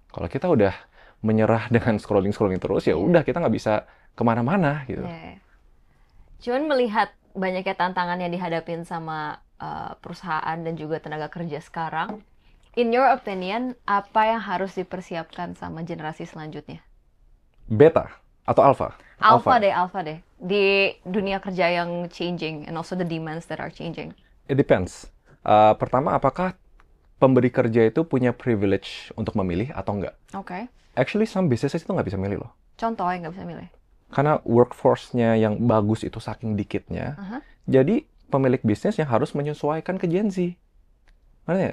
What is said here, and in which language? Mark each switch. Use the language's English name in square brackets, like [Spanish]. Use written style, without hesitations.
[Indonesian] Kalau kita udah menyerah dengan scrolling terus, ya udah kita nggak bisa kemana-mana gitu. Cuman melihat banyaknya tantangan yang dihadapin sama perusahaan dan juga tenaga kerja sekarang, [English] in your opinion, [Indonesian] apa yang harus dipersiapkan sama generasi selanjutnya? Beta atau alpha? Alpha deh. Di dunia kerja yang [English] changing and also the demands that are changing. It depends. [Indonesian] Pertama, apakah pemberi kerja itu punya privilege untuk memilih atau enggak? Oke. [English] Actually, some businesses [Indonesian] itu nggak bisa milih loh. Contoh yang nggak bisa milih? Karena workforce-nya yang bagus itu saking dikitnya, jadi pemilik bisnis yang harus menyesuaikan ke Gen Z. Mana ya?